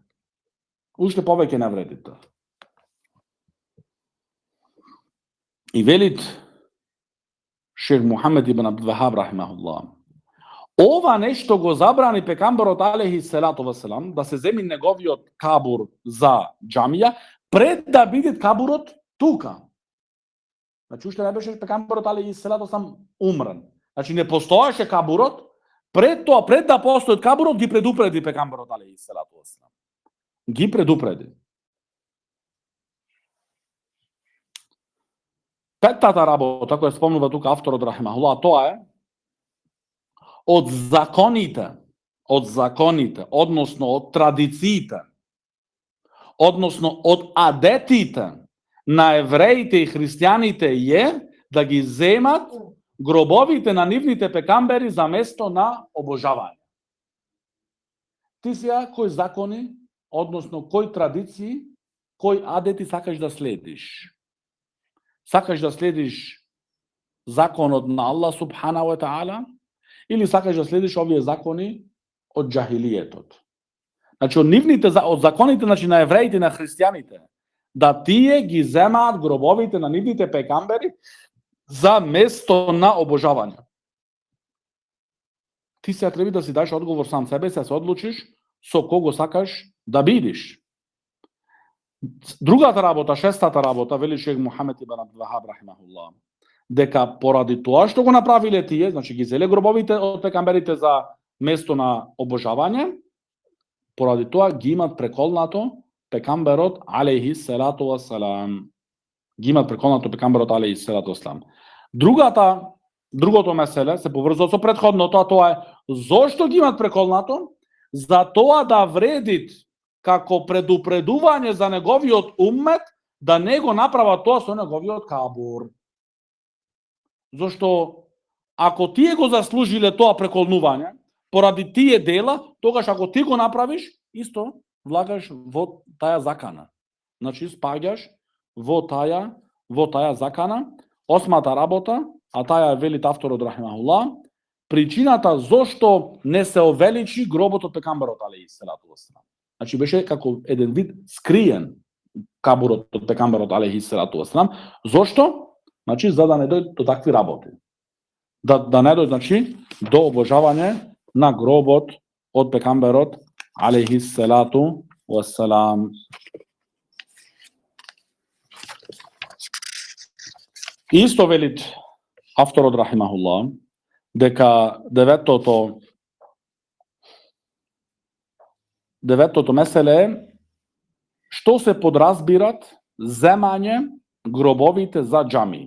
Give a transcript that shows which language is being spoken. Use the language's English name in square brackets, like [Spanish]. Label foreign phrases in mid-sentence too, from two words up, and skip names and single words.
[Macedonian] Уште повеќе не вреди тоа. И велит шејх Мухамед ибн Абдул Вахаб рахимахуллах, ова нешто го забрани пекамберот [Arabic] عليه الصلاة والسلام [Macedonian] да се земи неговиот кабур за џамија пред да биде кабурот тука. Значи уште не беше пекамберот [Arabic] عليه الصلاة والسلام [Macedonian] умрен. Значи не постоеше кабурот, Пред тоа, пред да постои кабурот, ги предупреди пегамберот [Arabic] عليه الصلاة والسلام. [Macedonian] Ги предупреди. Петтата работа која спомнува тука авторот рахимахуллах, тоа е од законите, односно од традициите, односно од адетите на евреите и христијаните е да ги земат гробовите на нивните пекамбери за место на обожавање. Ти сега кои закони, односно кои традиции, кои адети сакаш да следиш? Сакаш да следиш законот на Аллах [Arabic] سبحانه وتعالى [Macedonian] или сакаш да следиш овие закони од џахилиетот? Значи, од законите на евреите и на христијаните, да тие ги земаат гробовите на нивните пекамбери за место на обожавање. Ти сега треба да си даш одговор сам себе, се одлучиш со кого сакаш да бидиш. Другата работа, шестата работа, вели шех Мухамед ибн Абдул Вахаб рахимахуллах, дека поради тоа што го направиле тие, значи ги зеле гробовите од пекамберите за место на обожавање, поради тоа ги имат преколнато пекамберот [Arabic] عليه الصلاة والسلام. [Macedonian] Ги имат преколнато пекамберот [Arabic] عليه الصلاة والسلام. [Macedonian] Другото меселе се поврзува со претходното, а тоа е зошто ги имат преколнато? За тоа да вредит како предупредување за неговиот уммет да не го направат тоа со неговиот кабур. Зошто ако тие го заслужиле тоа преколнување поради тие дела, тогаш ако ти го направиш, исто влагаш во таа закана. Значи спаѓаш во таа закана. Осмата работа, а таа е велит авторот рахимахуллах, причината зошто не се увеличи гробот од пекамберот [Arabic] عليه الصلاة والسلام. [Macedonian] Значи беше како еден вид скриен кабурот од пекамберот [Arabic] عليه الصلاة والسلام. [Macedonian] Зошто? Значи за да не дојде до такви работи. Да не дојде, значи, до обожавање на гробот од пекамберот [Arabic] عليه الصلاة والسلام. [Macedonian] Исто велит авторот рахимахуллах дека деветото меселе е што се подразбират земање гробовите за џами.